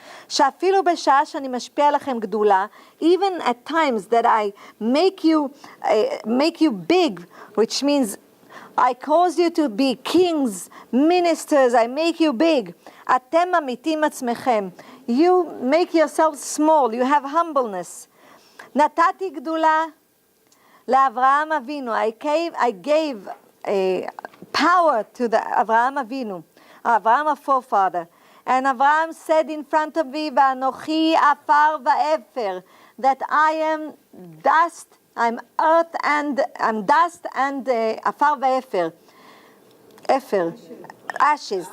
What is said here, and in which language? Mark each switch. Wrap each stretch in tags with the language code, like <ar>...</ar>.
<he>שאפילו בשעה שאני משפיע לכם גדולה,</he> <en>even at times that I make you big, which means I cause you to be kings, ministers, I make you big.</en> <he>אתם ממיתים עצמכם.</he> <en>You make yourself small, you have humbleness.</en> <he>נתתי גדולה לאברהם אבינו.</he> <en>I gave power to the Avraham Avinu, Avraham our forefather. And Avraham said in front of me,</en> <he>Va'anochi afar va'efer,</he> <en>that I am dust, I'm earth and I'm dust and afar va'efer, efer, ashes.</en>